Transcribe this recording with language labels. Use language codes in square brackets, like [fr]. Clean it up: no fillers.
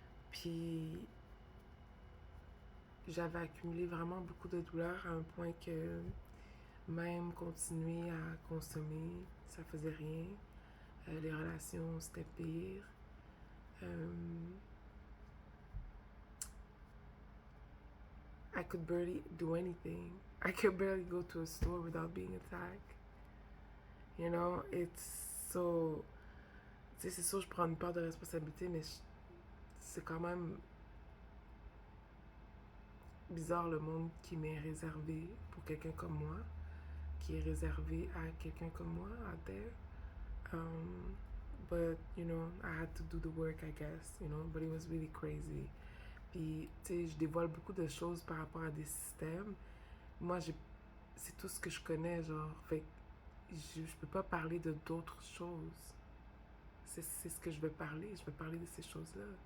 [fr] Puis j'avais accumulé vraiment beaucoup de douleurs à un point que même continuer à consommer, ça faisait rien. Les relations, c'était pire. [en] Euh, I could barely do anything. I could barely go to a store without being attacked. You know, it's so... [fr] Tu sais, c'est sûr, je prends une part de responsabilité, mais c'est quand même bizarre le monde qui m'est réservé pour quelqu'un comme moi, qui est réservé à quelqu'un comme moi [en] out there. But, you know, I had to do the work, I guess, you know, but it was really crazy. [fr] Puis, tu sais, je dévoile beaucoup de choses par rapport à des systèmes. Moi, c'est tout ce que je connais, genre, fait je peux pas parler de d'autres choses. C'est ce que je veux parler. Je veux parler de ces choses-là.